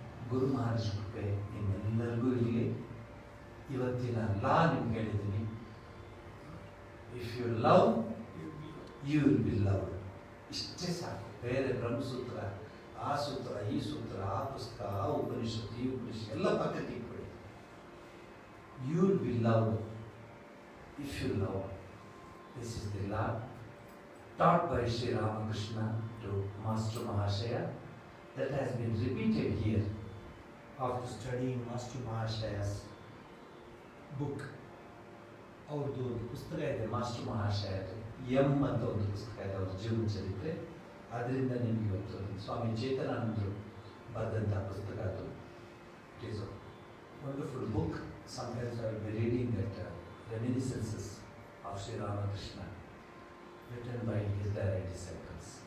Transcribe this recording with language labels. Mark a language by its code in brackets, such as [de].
[kn] ಗುರು ಮಹಾರಾಜ ಕೃಪೆ ನಿಮ್ಮೆಲ್ಲರಿಗೂ ಇರಲಿ. ಇವತ್ತಿನ ಲಾ ನಿಮ್ಗೆ ಹೇಳಿದ್ದೀನಿ, [en] If you love you will be love. [kn] ಇಷ್ಟೇ ಸಾಕು. ಬೇರೆ ಬ್ರಹ್ಮಸೂತ್ರ, ಆ ಸೂತ್ರ, ಈ ಸೂತ್ರ, ಆ ಪುಸ್ತಕ, ಆ ಉಪನಿಷತ್ತು, ಈ ಉಪನಿಷತ್ತು ಎಲ್ಲ ಪಕ್ಕಕ್ಕೆ ಇಟ್ಬಿಡಿ. [en] You will be love if you love. This is the law taught by Sri Ramakrishna to Master Mahashaya that has been repeated here after studying Master Mahashaya's book. [kn] ಅವ್ರದ್ದು ಒಂದು ಪುಸ್ತಕ ಇದೆ ಮಾಸ್ಟರ್ ಮಹಾಶಯದು, ಅಂತ ಒಂದು ಪುಸ್ತಕ ಇದೆ ಅವ್ರ ಜೀವನ ಚರಿತ್ರೆ. ಅದರಿಂದ ನಿಮಗೆ ಇವತ್ತು ಸ್ವಾಮಿ ಚೇತನಾನಂದರು ಬರೆದಂಥ ಪುಸ್ತಕ ಅದು. [en] It is a wonderful book. Sometimes I will be reading that reminiscences of Sri Ramakrishna written by his direct disciples.